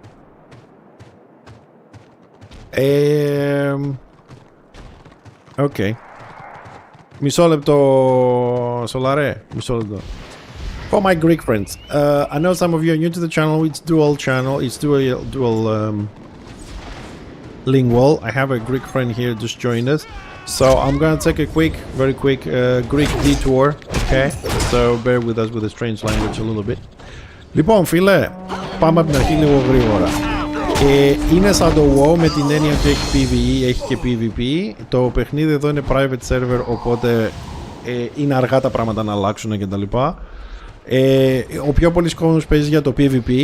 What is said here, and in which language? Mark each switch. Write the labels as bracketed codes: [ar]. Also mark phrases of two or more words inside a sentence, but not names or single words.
[en] Okay. [el] Μισό λεπτό, Σολαρέ, μισό λεπτό. [en] For my Greek friends, I know some of you are new to the channel. It's dual channel. It's dual lingual. I have a Greek friend here just joined us, so I'm gonna take a very quick Greek detour. Okay, so bear with us with the strange language a little bit. [el] Λοιπόν, φίλε, πάμε από την αρχή λίγο γρήγορα. Είναι σαν το WoW με την έννοια ότι έχει PVE, έχει και PvP. Το παιχνίδι εδώ είναι [en] private server, [el] οπότε είναι αργά τα πράγματα να αλλάξουν κτλ. Ο πιο πολλής κόσμος παίζει για το PvP.